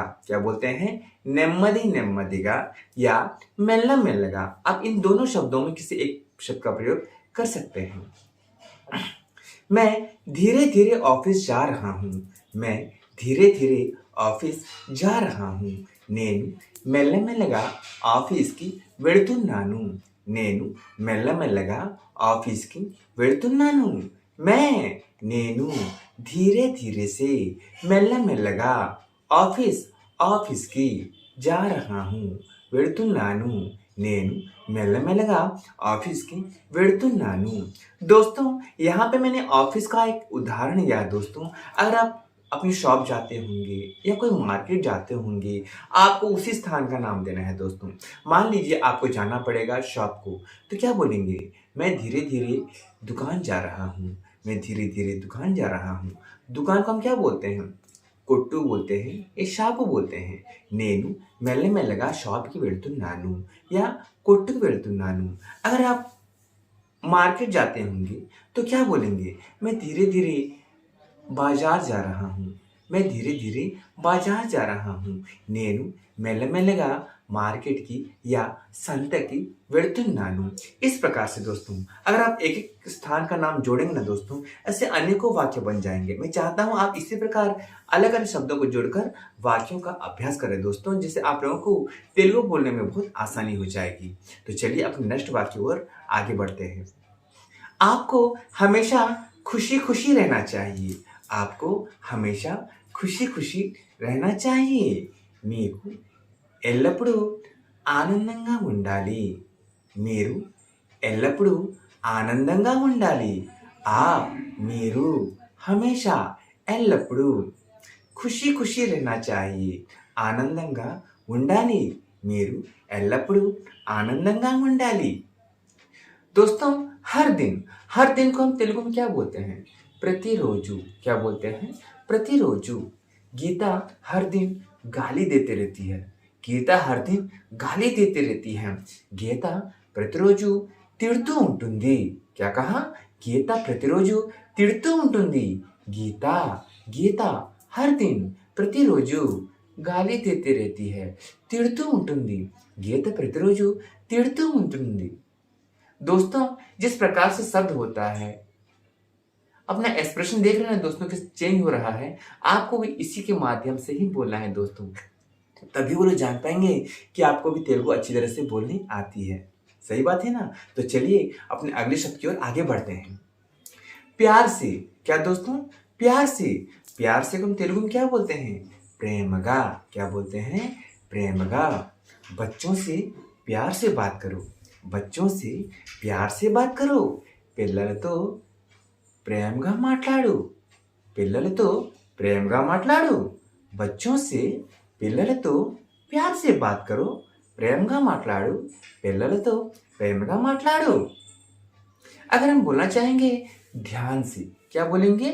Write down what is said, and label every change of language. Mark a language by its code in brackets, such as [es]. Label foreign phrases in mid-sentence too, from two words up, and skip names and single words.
[hi] क्या बोलते हैं? [te] నెమ్మది నెమ్మదిగా या మెల్ల మెల్లగా। [hi] आप इन दोनों शब्दों में किसी एक शब्द का प्रयोग कर सकते हैं। मैं धीरे धीरे ऑफिस जा रहा हूँ। मैं धीरे धीरे ऑफिस जा रहा हूँ। [te] నేను మెల్లమెల్లగా ఆఫీస్కి వెళుతున్నాను. నేను మెల్లమెల్లగా ఆఫీస్కి వెళుతున్నాను. [hi] నేను धीरे धीरे से [te] మెల్లమెల్లగా ఆఫీస్కి [hi] जा रहा हूँ. [te] వెళుతున్నాను. నేను మెల్లమెల్లగా ఆఫీస్కి వెళుతున్నాను. [hi] दोस्तों, यहाँ पे मैंने ऑफिस का एक उदाहरण दिया है दोस्तों। अगर आप अपनी शॉप जाते होंगे या कोई मार्केट जाते होंगे, आपको उसी स्थान का नाम देना है दोस्तों। मान लीजिए आपको जाना पड़ेगा शॉप को, तो क्या बोलेंगे? मैं धीरे धीरे दुकान जा रहा हूँ। मैं धीरे धीरे दुकान जा रहा हूँ। दुकान को हम क्या बोलते हैं? కొట్టు बोलते हैं या షాపు बोलते हैं। [te] నేను మెల్లమెల్లగా షాప్కి వెళ్తున్నాను या కొట్టుకు వెళ్తున్నాను। [hi] अगर आप मार्केट जाते होंगे तो क्या बोलेंगे? मैं धीरे धीरे बाजार जा रहा हूँ। मैं धीरे धीरे बाजार जा रहा हूँ। [te] నేను మెల్లమెల్లగా మార్కెట్కి या సంతకి వెళ్తున్నాను। [hi] इस प्रकार से दोस्तों, अगर आप एक एक स्थान का नाम जोड़ेंगे ना दोस्तों, ऐसे अनेकों वाक्य बन जाएंगे। मैं चाहता हूँ आप इसी प्रकार अलग अलग शब्दों को जोड़कर वाक्यों का अभ्यास करें दोस्तों, जिससे आप लोगों को तेलुगु बोलने में बहुत आसानी हो जाएगी। तो चलिए अपने नेक्स्ट वाक्य की ओर आगे बढ़ते हैं। आपको हमेशा खुशी खुशी रहना चाहिए। आपको हमेशा खुशी खुशी रहना चाहिए। [te] మీకు ఎల్లప్పుడూ ఆనందంగా ఉండాలి। మీరు ఎల్లప్పుడూ ఆనందంగా ఉండాలి। [hi] आप మీరు हमेशा ఎల్లప్పుడూ खुशी खुशी रहना चाहिए। [te] ఆనందంగా ఉండాలి। మీరు ఎల్లప్పుడూ ఆనందంగా ఉండాలి। [hi] दोस्तों, हर दिन को हम तेलुगु में क्या बोलते हैं? प्रतिरोजु। क्या बोलते हैं? प्रतिरोजु। गीता हर दिन गाली देते रहती है। गीता हर दिन गाली देती रहती है। [te] गीता प्रतिरोजु తిడుతూ ఉంటుంది। [hi] क्या कहा? [te] गीता प्रतिरोजु తిడుతూ ఉంటుంది। [hi] गीता हर दिन प्रतिरोजु गाली देते रहती है। [te] తిడుతూ ఉంటుంది। గీత ప్రతిరోజు తిడుతూ ఉంటుంది। [hi] दोस्तों, जिस प्रकार से शब्द होता है, अपना एक्सप्रेशन देख रहे हैं दोस्तों कि चेंज हो रहा है, आपको भी इसी के माध्यम से ही बोलना है दोस्तों। तभी वो लोग जान पाएंगे कि आपको भी तेलुगु अच्छी तरह से बोलनी आती है। सही बात है ना? तो चलिए अपने अगले शब्द की ओर आगे बढ़ते हैं। प्यार से। क्या दोस्तों? प्यार से। प्यार से हम तेलुगु में क्या बोलते हैं? प्रेमगा। क्या बोलते हैं? प्रेमगा। बच्चों से प्यार से बात करो। बच्चों से प्यार से बात करो। [te] పిల్లలతో ప్రేమగా మాట్లాడు। పిల్లలతో ప్రేమగా మాట్లాడు। [hi] बच्चों से పిల్లలతో प्यार से बात करो। [te] ప్రేమగా మాట్లాడు। పిల్లలతో ప్రేమగా మాట్లాడు। [hi] अगर हम बोलना चाहेंगे ध्यान से, क्या बोलेंगे?